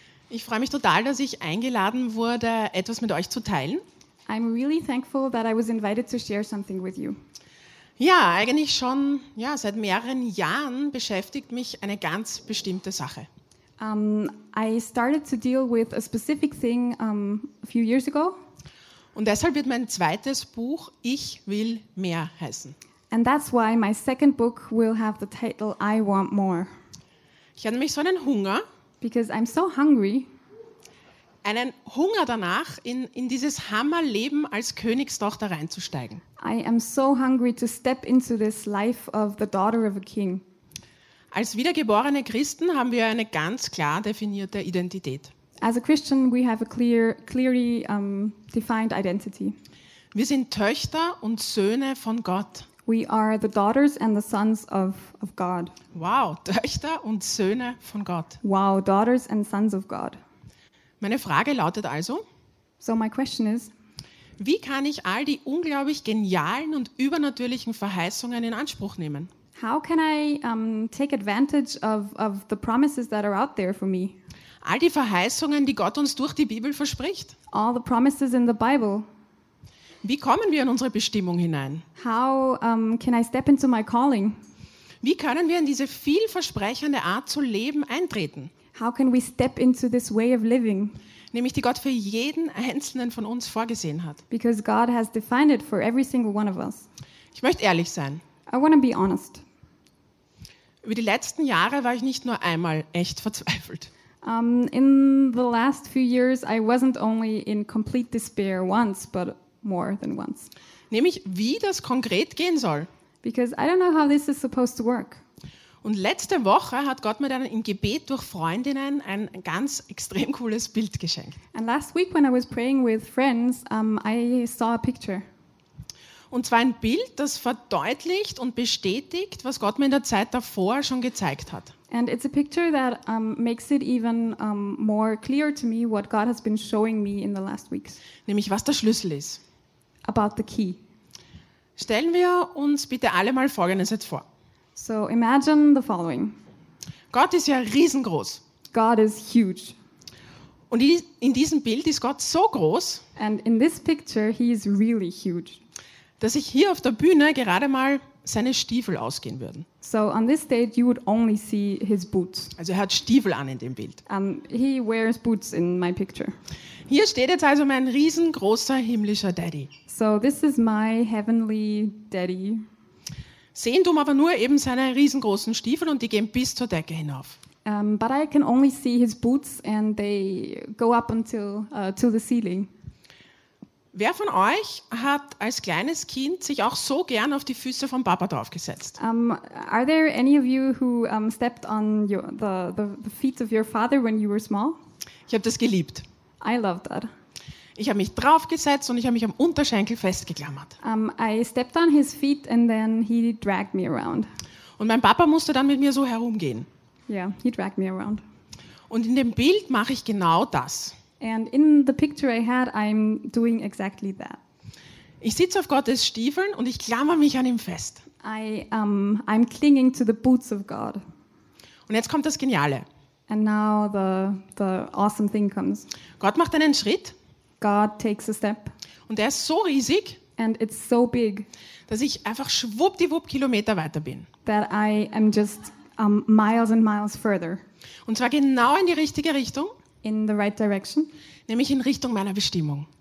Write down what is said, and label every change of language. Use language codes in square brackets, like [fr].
[de] Ich freue mich total, dass ich eingeladen wurde, etwas mit euch zu teilen. [en] I'm really thankful that I was invited to share something with you. [de] Ja, eigentlich schon seit mehreren Jahren beschäftigt mich eine ganz bestimmte Sache. [en] I started to deal with a specific thing a few years ago. [de] Und deshalb wird mein zweites Buch Ich will mehr heißen. [en] And that's why my second book will have the title I want more. [de] Ich habe nämlich so einen Hunger. [en] Because I'm so hungry. [de] Einen Hunger danach, in dieses Hammerleben als Königstochter reinzusteigen. [en] I am so hungry to step into this life of the daughter of a king. [de] Als wiedergeborene Christen haben wir eine ganz klar definierte Identität. [en] As a Christian, we have a clearly defined identity. [de] Wir sind Töchter und Söhne von Gott. [en] We are the daughters and the sons of God. [de] Wow, Töchter und Söhne von Gott. [en] Wow, daughters and sons of God. [de] Meine Frage lautet also, [en] so my question is, [de] wie kann ich all die unglaublich genialen und übernatürlichen Verheißungen in Anspruch nehmen? [en] How can I take advantage of the promises that are out there for me? [de] All die Verheißungen, die Gott uns durch die Bibel verspricht. [en] All the promises in the Bible. [de] Wie kommen wir in unsere Bestimmung hinein? [en] How can I step into my calling? [de] Wie können wir in diese vielversprechende Art zu leben eintreten? [en] How can we step into this way of living? [de] Nämlich die Gott für jeden einzelnen von uns vorgesehen hat. [en] Because God has defined it for every single one of us. [de] Ich möchte ehrlich sein. [en] I want to be honest. [de] Über die letzten Jahre war ich nicht nur einmal echt verzweifelt. [en] In the last few years I wasn't only in complete despair once, but more than once. [de] Nämlich wie das konkret gehen soll. [en] Because I don't know how this is supposed to work. [de] Und letzte Woche hat Gott mir dann im Gebet durch Freundinnen ein ganz extrem cooles Bild geschenkt. [en] And last week when I was praying with friends, I saw a picture. [de] Und zwar ein Bild, das verdeutlicht und bestätigt, was Gott mir in der Zeit davor schon gezeigt hat. [en] And it's a picture that makes it even more clear to me what God has been showing me in the last weeks. [de] Nämlich was der Schlüssel ist. [en] About the key. [de] Stellen wir uns bitte alle mal Folgendes jetzt vor. [en] So imagine the following. [de] Gott ist ja riesengroß. [en] God is huge. [de] Und in diesem Bild ist Gott so groß. [en] And in this picture he is really huge. [de] Dass ich hier auf der Bühne gerade mal seine Stiefel ausgehen würden. [en] So on this stage you would only see his boots. [de] Also er hat Stiefel an in dem Bild. [en] He wears boots in my picture. [de] Hier steht jetzt also mein riesengroßer himmlischer Daddy. [en] So this is my heavenly daddy. [de] Sehen tun aber nur eben seine riesengroßen Stiefel und die gehen bis zur Decke hinauf. [en] But I can only see his boots and they go up until to the ceiling. [de] Wer von euch hat als kleines Kind sich auch so gern auf die Füße von Papa draufgesetzt? [en] Are there any of you who stepped on the feet of your father when you were small? [de] Ich habe das geliebt. [en] I loved that. [de] Ich habe mich draufgesetzt und ich habe mich am Unterschenkel festgeklammert. [en] I stepped on his feet and then he dragged me around. [de] Und mein Papa musste dann mit mir so herumgehen. [en] Yeah, he dragged me around. [de] Und in dem Bild mache ich genau das. [en] And in the picture I had, I'm doing exactly that. [de] Ich sitze auf Gottes Stiefeln und ich klammer mich an ihm fest. [en] I'm clinging to the boots of God. [de] Und jetzt kommt das Geniale. [en] And now the awesome thing comes. [de] Gott macht einen Schritt. [en] God takes a step. [de] Und er ist so riesig. [en] And it's so big. [de] Dass ich einfach schwuppdiwupp Kilometer weiter bin. [en] That I am just miles and miles further. [de] Und zwar genau in die richtige Richtung. [en] In the right direction. [de] Nämlich in Richtung meiner Bestimmung.